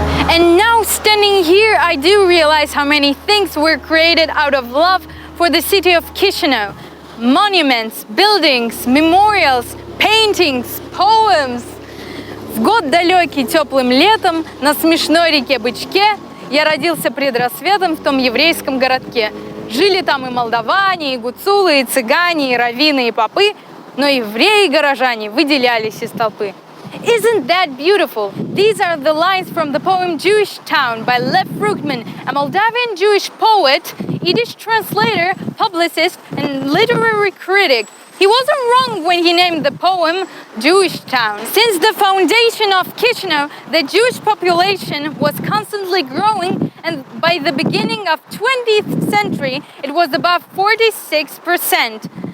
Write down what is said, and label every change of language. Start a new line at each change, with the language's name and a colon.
English: And now standing here, I do realize how many things were created out of love for the city of Chisinau. Monuments, buildings, memorials, paintings, poems.
Russian: В год далекий теплым летом на смешной реке Бычке я родился пред рассветом в том еврейском городке. Жили там и молдаване, и гуцулы, и цыгане, и раввины, и попы, но евреи и горожане выделялись из толпы.
English: Isn't that beautiful? These are the lines from the poem Jewish Town by Lev Fruchtman, a Moldavian Jewish poet, Yiddish translator, publicist, and literary critic. He wasn't wrong when he named the poem Jewish Town. Since the foundation of Chisinau, the Jewish population was constantly growing, and by the beginning of 20th century, it was above 46%.